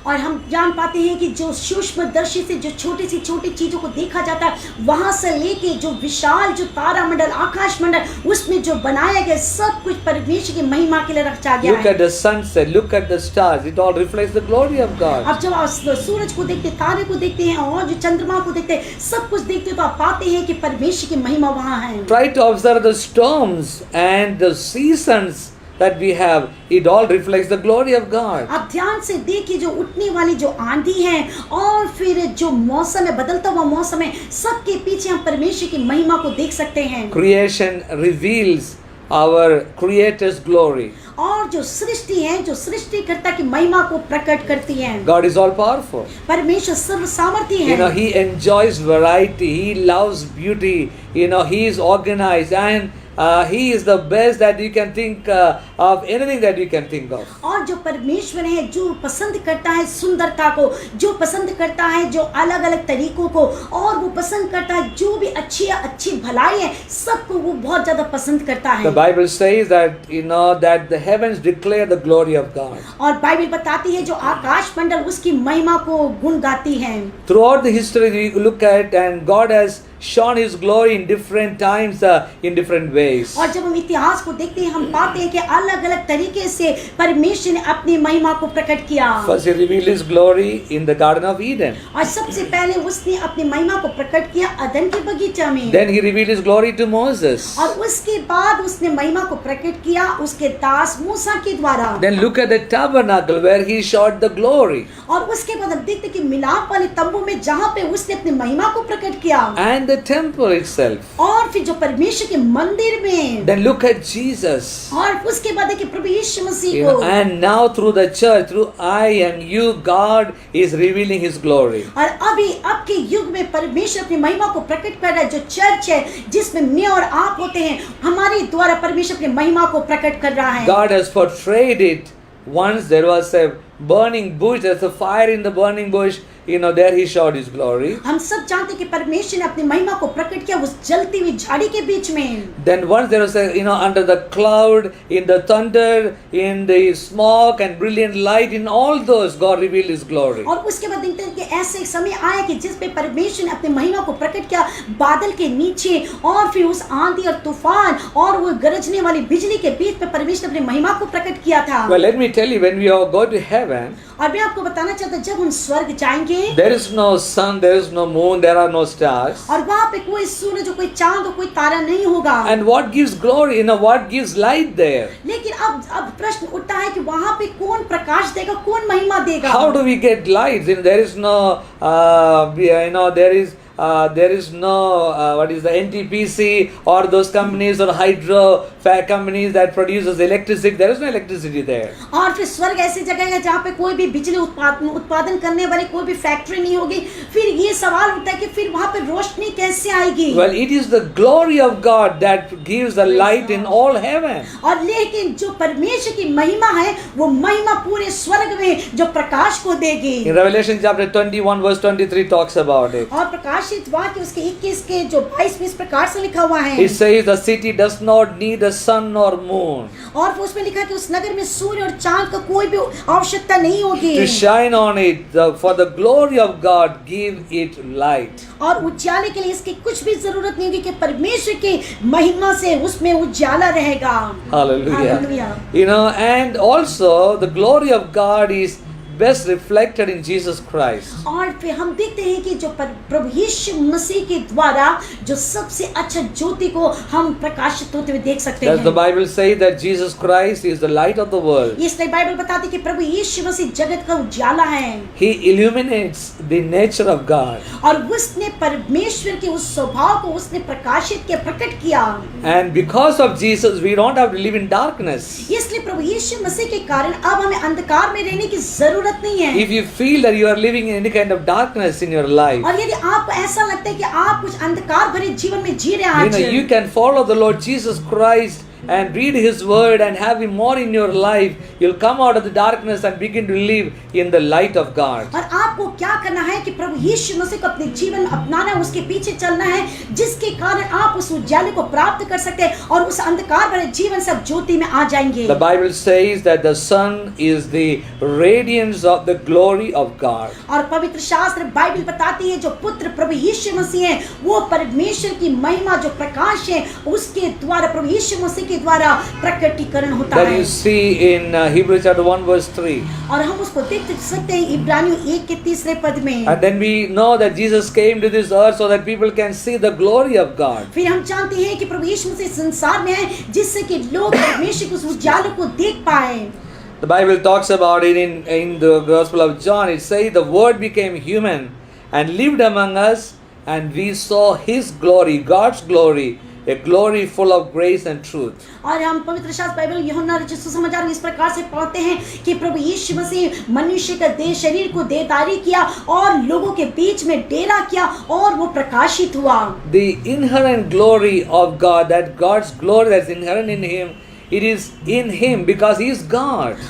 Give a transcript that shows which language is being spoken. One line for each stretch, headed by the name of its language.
Hindi: और हम जान पाते हैं कि जो सूक्ष्मदर्शी से जो छोटी सी छोटी चीजों को देखा जाता है वहां से लेके जो विशाल जो तारा मंडल आकाश मंडल उसमें जो बनाया गया सब कुछ परमेश्वर की महिमा के लिए रखा गया
English: Look
Hindi: है।
English: at the sunset, look at the stars, it all reflects the glory of God.
Hindi: अब जब आप सूरज को देखते, तारे को देखते हैं और जो चंद्रमा को देखते हैं, सब कुछ देखते हैं तो आप पाते हैं कि परमेश्वर की महिमा वहां है।
English: Try to observe the storms and the seasons that we have, it all reflects the glory of God.
Hindi: आप ध्यान से देखिए जो उठने वाली जो आंधी है और फिर जो मौसम है, बदलता हुआ मौसम है, सबके पीछे हम परमेश्वर की महिमा को देख सकते हैं।
English: Creation reveals our Creator's glory.
Hindi: और जो सृष्टि है, जो सृष्टिकर्ता की महिमा को प्रकट करती है।
English: God is all powerful.
Hindi: परमेश्वर सर्व सामर्थी है।
English: He enjoys variety, He loves beauty, He is organized, and He is the best that you can think of, anything that you can think of.
Hindi: और जो परमेश्वर है जो पसंद करता है सुंदरता को, जो पसंद करता है जो अलग अलग तरीकों को, और वो पसंद करता है जो भी अच्छी भलाई है सबको वो बहुत ज्यादा पसंद करता है।
English: The Bible says that that the heavens declare the glory of God.
Hindi: और बाइबल बताती है जो आकाश मंडल उसकी महिमा को गुण गाती है।
English: Throughout the history we look at, and God has shown His glory in different times, in different ways. ways.
Hindi: और जब हम इतिहास को देखते हैं हम पाते हैं कि अलग अलग तरीके से परमेश्वर ने अपनी महिमा को प्रकट किया।
English: First, he revealed his glory in the Garden of Eden.
Hindi: और सबसे पहले उसने अपनी महिमा को प्रकट किया अदन के बगीचा में।
English: Then he revealed his glory to Moses.
Hindi: और उसके बाद उसने महिमा को प्रकट किया उसके दास मूसा के द्वारा।
English: Then look at the tabernacle where he showed the glory.
Hindi: और उसके बाद हम देखते हैं कि मिलाप वाले तंबू में जहाँ पे उसने अपनी महिमा को प्रकट किया।
English: And the temple itself.
Hindi: और फिर जो परमेश्वर के मंदिर में।
English: Then look at Jesus.
Hindi: और उसके बाद देखिए प्रभु यीशु मसीह
English: You
Hindi: को।
English: know, and now through the church, through I and you, God is revealing his glory.
Hindi: और अभी अब के युग में परमेश्वर अपनी महिमा को प्रकट कर रहा है। जो चर्च है जिसमें मैं और आप होते हैं हमारे द्वारा परमेश्वर अपनी महिमा को प्रकट कर रहा है।
English: God has portrayed it. Once there was a burning bush, there's a fire in the burning bush. You know, there he showed his glory.
Hindi: हम सब जानते हैं कि परमेश्वर ने अपनी महिमा को प्रकट किया उस जलती हुई झाड़ी के बीच में।
English: Then once there was a, you know, under the cloud, in the thunder, in the smoke and brilliant light, in all those, God revealed his glory.
Hindi: और उसके बाद देखते हैं कि ऐसे एक समय आया कि जिस पे परमेश्वर ने अपनी महिमा को प्रकट किया बादल के नीचे और फिर उस आंधी और तूफान और वो गरजने वाली बिजली के बीच में परमेश्वर ने अपनी महिमा को प्रकट किया था।
English: Well, let me tell you, when we all go to heaven,
Hindi: और मैं आपको बताना चाहता हूँ जब हम स्वर्ग जाएंगे
English: there is no sun, there is no moon, there are no stars.
Hindi: और वहाँ पे कोई सूरज कोई चांद कोई तारा नहीं होगा।
English: And what gives glory? You know, what gives light there?
Hindi: लेकिन अब प्रश्न उठता है कि वहाँ पे कौन प्रकाश देगा कौन महिमा देगा।
English: How do we get light? You know, there is no, you know, there is no what is the NTPC or those companies or hydro companies that produces electricity. There is no electricity there.
Hindi: और फिर स्वर्ग ऐसी जगह है जहाँ पे कोई भी बिजली उत्पादन करने वाली कोई भी फैक्ट्री नहीं होगी। फिर ये सवाल उठता है कि फिर वहाँ पे रोशनी कैसे आएगी।
English: Well, it is the glory of God that gives the light in all heaven.
Hindi: और लेकिन जो परमेश्वर की महिमा है वो महिमा पूरे स्वर्ग में जो प्रकाश को देगी।
English: In Revelation chapter 21 verse 23 talks about it.
Hindi: और प्रकाशित वाक्य उसके 21 के जो 22 में इस प्रकार से लिखा हुआ है।
English: It says the city does not need the sun nor moon
Hindi: और उसमें लिखा है कि उस नगर में सूर्य और चांद का कोई भी आवश्यकता नहीं होगी।
English: to shine on it. For the glory of God give it light.
Hindi: और उजाले के लिए इसकी कुछ भी जरूरत नहीं होगी कि परमेश्वर की महिमा से उसमें उजाला रहेगा।
English: Hallelujah. Hallelujah. You know, and also the glory of God is best reflected in Jesus Christ.
Hindi: और फिर हम देखते हैं कि जो प्रभु यीशु मसीह के द्वारा जो सबसे अच्छा ज्योति को हम प्रकाशित होते हुए देख सकते
English: Does the
Hindi: हैं।
English: Bible say that Jesus Christ is the light of the world?
Hindi: इसलिए बाइबल बताती है कि प्रभु यीशु मसीह जगत का उजाला है।
English: He illuminates the nature of God.
Hindi: और उसने परमेश्वर के उस स्वभाव को उसने प्रकाशित किया प्रकट किया।
English: And because of Jesus, we don't have to live in darkness.
Hindi: इसलिए प्रभु यीशु मसीह के कारण अब हमें अंधकार में रहने की जरूरत नहीं है।
English: If you feel that you are living in any kind of darkness in your life,
Hindi: और यदि आपको ऐसा लगता है कि आप कुछ अंधकार भरे जीवन में जी रहे हैं
English: you know, you can follow the Lord Jesus Christ and read His word and have Him more in your life. You'll come out of the darkness and begin to live in the light of God.
Hindi: और आपको क्या करना है कि प्रभु यीशु मसीह को अपने जीवन में अपनाना है उसके पीछे चलना है जिसके कारण आप उस उजाले को प्राप्त कर सकते हैं और उस अंधकार भरे जीवन से आप ज्योति में आ जाएंगे।
English: The Bible says that the sun is the radiance of the glory of God.
Hindi: और पवित्र शास्त्र बाइबल बताती है जो पुत्र प्रभु यीशु मसीह है वो परमेश्वर की महिमा जो प्रकाश है उसके द्वारा प्रभु यीशु मसीह के द्वारा प्रकटीकरण होता
English: That
Hindi: है।
English: you see in Hebrews chapter 1 verse 3.
Hindi: और हम उसको देख सकते हैं इब्रानियों 1 के 3 पद में।
English: And then we know that Jesus came to this earth so that people can see the glory of God.
Hindi: फिर हम जानते हैं कि प्रभु यीशु मसीह संसार में आए जिससे कि लोग परमेश्वर के उस उजाले को देख पाए।
English: The Bible talks about it in the Gospel of John. It says the Word became human and lived among us, and we saw His glory, God's glory, a glory full of grace and truth.
Hindi: और हम पवित्र शास्त्र Bible यूहन्ना रचित सुसमाचार में इस प्रकार से पढ़ते हैं कि प्रभु यीशु मसीह मनुष्य का देह शरीर को देहधारी किया और लोगों के बीच में डेरा किया और वो प्रकाशित हुआ।
English: The inherent glory of God, that God's glory that's inherent in Him, it is in him because he is God.